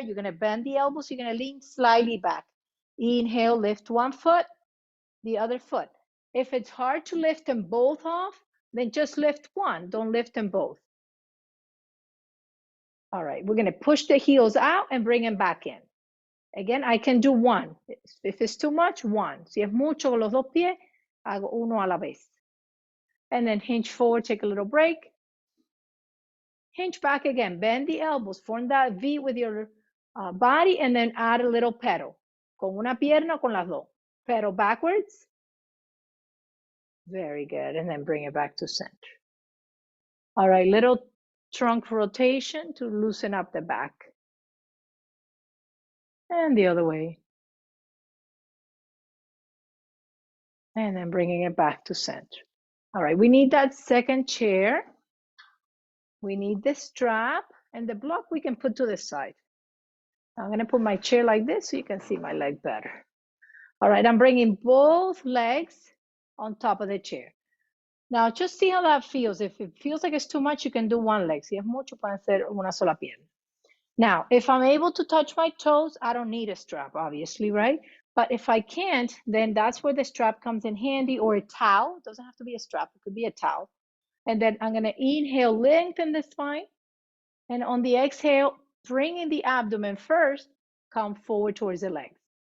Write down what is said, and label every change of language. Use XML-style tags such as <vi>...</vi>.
<en>You're going to bend the elbows. You're going to lean slightly back. Inhale, lift one foot, the other foot. If it's hard to lift them both off, then just lift one. Don't lift them both. All right, we're going to push the heels out and bring them back in. Again, I can do one. If it's too much, one.</en> <es>Si es mucho con los dos pies, hago uno a la vez.</es> <en>And then hinge forward, take a little break. Hinge back again, bend the elbows, form that V with your body, and then add a little pedal.</en> <es>Con una pierna, con las dos.</es> <en>Pedal backwards. Very good, and then bring it back to center. All right, little trunk rotation to loosen up the back. And the other way. And then bringing it back to center. All right, we need that second chair. We need the strap and the block we can put to the side. I'm gonna put my chair like this so you can see my leg better. All right, I'm bringing both legs on top of the chair. Now, just see how that feels. If it feels like it's too much, you can do one leg.</en> <es>Si es mucho, pueden hacer una sola pierna.</es> <en>Now, if I'm able to touch my toes, I don't need a strap, obviously, right? But if I can't, then that's where the strap comes in handy, or a towel. It doesn't have to be a strap. It could be a towel. And then I'm going to inhale, lengthen the spine. And on the exhale, bring in the abdomen first, come forward towards the legs.</en>